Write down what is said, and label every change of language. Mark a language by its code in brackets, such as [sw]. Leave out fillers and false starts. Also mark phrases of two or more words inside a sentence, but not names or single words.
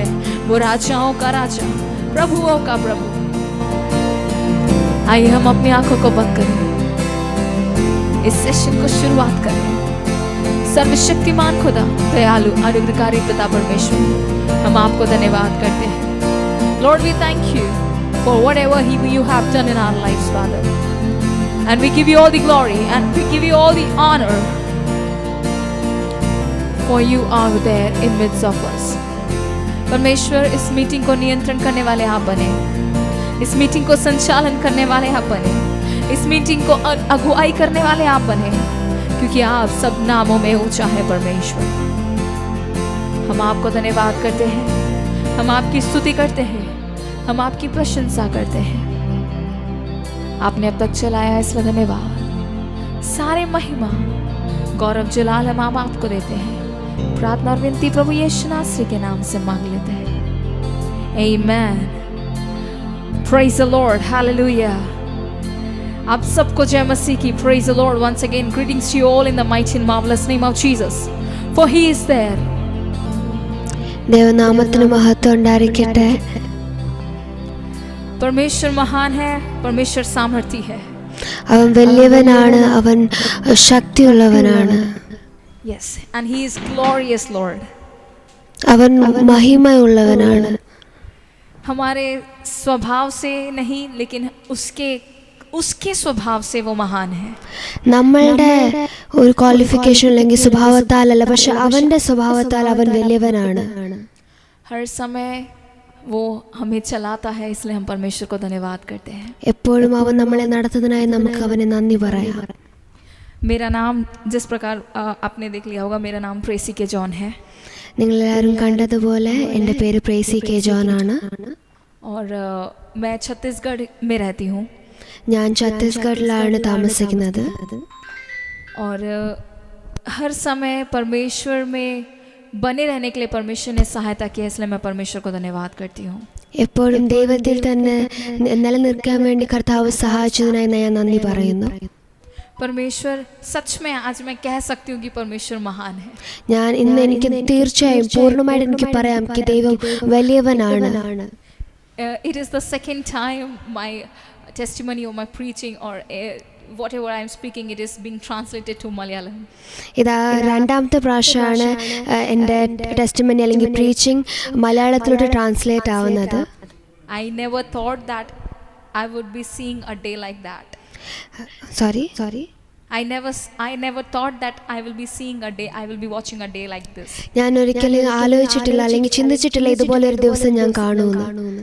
[hi] वो राजाओं का राजा, प्रभुओं का प्रभु। आइए हम अपनी आंखों को बंद करें, इस सेशन को शुरुआत करें। सर्वशक्तिमान खुदा, दयालु अनुग्रहकारी पिता परमेश्वर, हम आपको धन्यवाद करते हैं। [en] Lord, we thank you for whatever you have done in our lives, Father. And we give you all the glory and we give you all the honor, for you are there in midst of us. [hi] परमेश्वर, इस मीटिंग को नियंत्रण करने वाले आप बने, इस मीटिंग को संचालन करने वाले आप बने, इस मीटिंग को अगुवाई करने वाले आप बने, क्योंकि आप सब नामों में ऊंचा है परमेश्वर। हम आपको धन्यवाद करते हैं, हम आपकी स्तुति करते हैं, हम आपकी प्रशंसा करते हैं। आपने अब तक चलाया इसलिए धन्यवाद। सारे महिमा गौरव जलाल हम आपको देते हैं। प्रार्थना और विनती प्रभु यीशु नासरी के नाम से मांग लेते हैं। [en] Amen. Praise the Lord. Hallelujah. [hi] आप सबको जय मसीह की। [en] Praise the Lord once again. Greetings to you all in the mighty and marvelous name of Jesus. For He is there. [ml] ദേവനാമത്തിന് മഹത്വം ഉണ്ടായിരിക്കട്ടെ. [hi] परमेश्वर महान है, परमेश्वर सामर्थी है। [ml] അവൻ വലിയവനാണ്, അവൻ ശക്തിയുള്ളവനാണ്. [en] Yes, and He is glorious Lord. [ml] അവൻ മഹിമയുള്ളവനാണ്. [hi] हमारे स्वभाव से नहीं, लेकिन उसके स्वभाव से वो महान है। [ml] നമ്മളുടെ ഒരു ക്വാളിഫിക്കേഷൻ അല്ലെങ്കിൽ സ്വഭാവത്താലല്ല, പക്ഷെ അവന്റെ സ്വഭാവത്താൽ അവൻ വലിയവനാണ്. [hi] हर समय वो हमें चलाता है, इसलिए हम परमेश्वर को धन्यवाद करते हैं। [ml] എപ്പോഴും അവൻ നമ്മളെ നടത്തുന്നതിനായി നമുക്ക് അവനെ നന്ദി പറയാം. [hi] मेरा नाम जिस प्रकार आपने देख लिया होगा, मेरा नाम प्रेसी के जॉन है। [ml] നിങ്ങളെല്ലാവരും കണ്ടതുപോലെ എൻ്റെ പേര് പ്രേസി കെ ജോൺ ആണ്. [hi] और मैं छत्तीसगढ़ में रहती हूँ। [ml] ഞാൻ ഛത്തീസ്ഗഡിലാണ് താമസിക്കുന്നത്. [hi] और हर समय परमेश्वर में बने रहने के लिए परमेश्वर ने सहायता की है, इसलिए मैं परमेश्वर को धन्यवाद करती हूँ। [ml] എപ്പോഴും ദൈവത്തിൽ തന്നെ നിലനിൽക്കാൻ വേണ്ടി കർത്താവ് സഹായിച്ചതിനായി ഞാൻ നന്ദി പറയുന്നു. [hi] परमेश्वर सच में आज मैं कह सकती हूँ कि परमेश्वर महान है। [ml] ഞാൻ ഇന്ന് എനിക്ക് തീർച്ചയായും പൂർണ്ണമായിട്ട് എനിക്ക് പറയാം कि ദൈവം വലിയവനാണ്. [en] It is the second time my testimony or my preaching or whatever I am speaking, it is being translated to Malayalam. [ml] ഇതാ രണ്ടാമത്തെ പ്രാവശ്യമാണ് എൻ്റെ ടെസ്റ്റിമണി അല്ലെങ്കിൽ പ്രീച്ചിങ് മലയാളത്തിലോട്ട് ട്രാൻസ്ലേറ്റ് ആവുന്നത്. [en] I never thought that I would be seeing a day like that. Sorry. I never thought that I will be seeing a day, I will be watching a day like this. [ml] ഞാൻ ഒരിക്കലും ആലോചിച്ചിട്ടില്ല അല്ലെങ്കിൽ ചിന്തിച്ചിട്ടില്ല ഇതുപോലെ ഒരു ദിവസം ഞാൻ കാണുമെന്ന്.